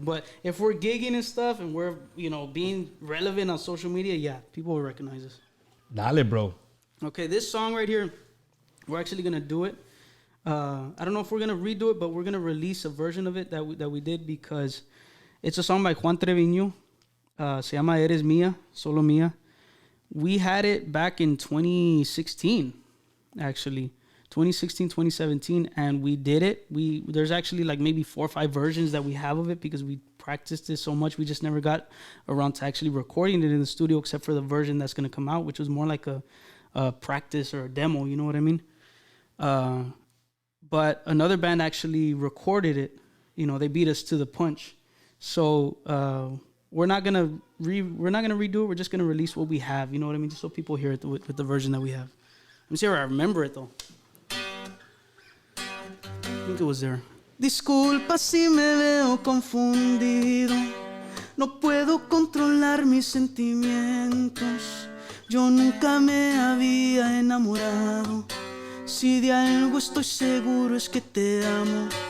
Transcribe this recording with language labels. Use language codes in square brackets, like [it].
[en] But if we're gigging and stuff and we're, being relevant on social media, yeah, people will recognize us. [es] Dale, bro. [en] Okay, this song right here, we're actually gonna do it. I don't know if we're going to redo it, but we're going to release a version of it that we did because it's a song by Juan Treviño. [es] Se llama Eres Mía, Solo Mía. [en] We had it back in 2016, actually. 2016, 2017, and we did it. There's actually like maybe 4 or 5 versions that we have of it because we practiced it so much. We just never got around to actually recording it in the studio except for the version that's going to come out, which was more like a practice or a demo, you know what I mean? But another band actually recorded it. They beat us to the punch. So we're not gonna redo it. We're just gonna release what we have. You know what I mean? Just so people hear it with the version that we have. Let me see if I remember it though. think it was there. [es] Disculpa si me veo confundido. No puedo controlar mis sentimientos. Yo nunca me había enamorado. Si de algo estoy seguro es que te amo.